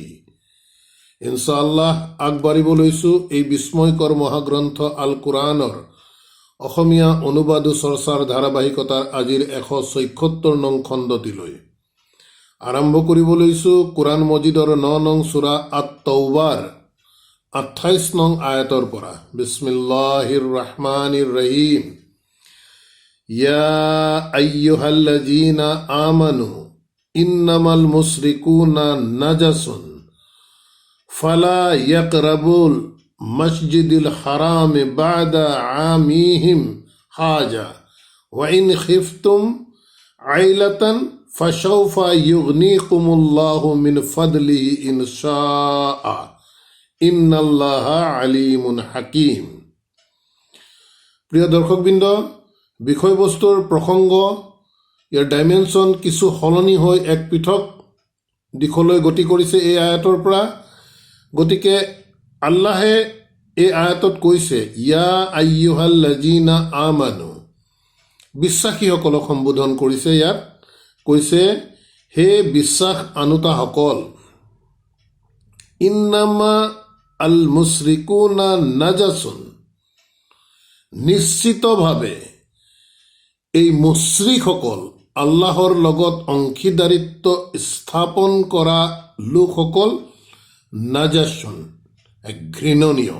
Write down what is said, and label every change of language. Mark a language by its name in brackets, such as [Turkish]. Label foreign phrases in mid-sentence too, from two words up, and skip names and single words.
[Assamese] ইনশাআল্লাহ আগবাঢ়িব লৈছোঁ এই বিস্ময়কৰ মহাগ্ৰন্থ আল কোৰআনৰ অসমীয়া অনুবাদ চৰ্চাৰ ধাৰাবাহিকতাৰ আজিৰ 176 নং খণ্ডটিলৈ। আৰম্ভ কৰিব লৈছোঁ কোৰআন মজিদৰ 9 নং সূৰা আত-তৌবাৰ 28 নং আয়াতৰ পৰা। [Arabic] بسم الله الرحمن الرحيم. يا أيها الذين آمنوا إنما المشركون نجس فلا يقربوا المسجد الحرام بعد عامهم هذا وإن خفتم عيلة فسوف يغنيكم الله من فضله إن شاء إن الله عليم حكيم. [Assamese] প্ৰিয় দৰ্শকবৃন্দ, বিষয়বস্তুৰ প্ৰসংগ ইয়াৰ ডাইমেনশ্যন কিছু সলনি হৈ এক পৃথক দিশলৈ গতি কৰিছে এই আয়াতৰ পৰা। গতিকে আল্লাহে এই আয়াতত কৈছে [Arabic] يا أيها الذين آمنوا, [Assamese] বিশ্বাসীসকলক সম্বোধন কৰিছে। ইয়াত কৈছে হে বিশ্বাস আনুতাসকল, [Arabic] إنما المشركون نجس, [Assamese] নিশ্চিতভাৱে এই মুশ্ৰিকসকল আল্লাহৰ লগত অংশীদাৰিত্ব স্থাপন কৰা লোকসকল নাজাসুন, এক ঘৃণনীয়।